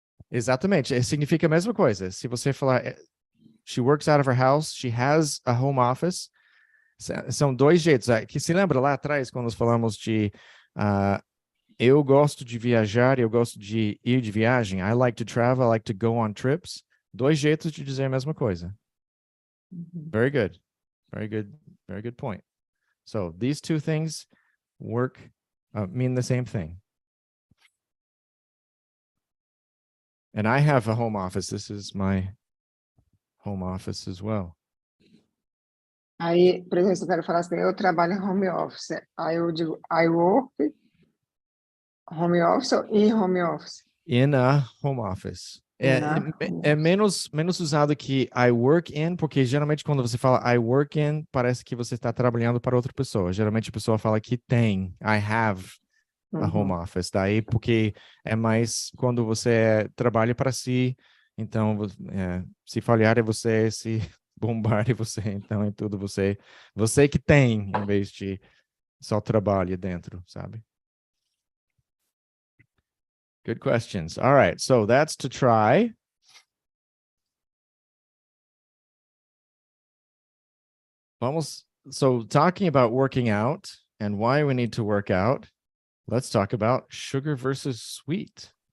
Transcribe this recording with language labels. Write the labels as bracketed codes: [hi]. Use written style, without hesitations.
[pt] Exatamente, significa a mesma coisa. Se você falar, [en] she works out of her house, she has a home office, [pt] são dois jeitos. Que se lembra lá atrás, quando nós falamos de eu gosto de viajar, eu gosto de ir de viagem. [en] I like to travel, I like to go on trips. [pt] Dois jeitos de dizer a mesma coisa. [en] Very good. Very good. Very good point. So these two things mean the same thing. And I have a home office. This is my home office as well. [pt] Aí, por exemplo, se eu quero falar assim, eu trabalho em home office. Aí eu digo, [en] I work home office ou in home office? In a home office. [pt] É menos usado que I work in, porque geralmente quando você fala I work in, parece que você está trabalhando para outra pessoa. Geralmente a pessoa fala que tem, [en] I have a home office. [pt] Daí porque é mais quando você trabalha para si, então se falhar é você, se bombar é você, então é tudo você que tem, em vez de só trabalha dentro, sabe? [en] Good questions. All right, so that's to try. So talking about working out and why we need to work out, let's talk about sugar versus sweet.